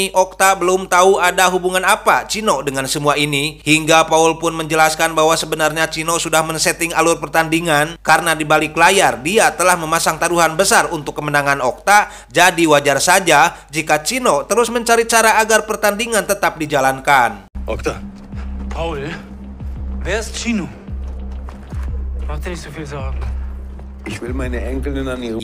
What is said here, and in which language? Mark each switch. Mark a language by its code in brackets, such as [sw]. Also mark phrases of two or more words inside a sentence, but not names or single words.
[id] Okta belum tahu ada hubungan apa Chino dengan semua ini. Hingga Paul pun menjelaskan bahwa sebenarnya Chino sudah men-setting alur pertandingan karena di balik layar dia telah memasang taruhan besar untuk kemenangan Okta. Jadi wajar saja jika Chino terus mencari cara agar pertandingan tetap dijalankan. Okta. [de] Paul? Wer ist Chino? Mach dir nicht so viel Sorgen. Ich will meine Enkelin an ihre...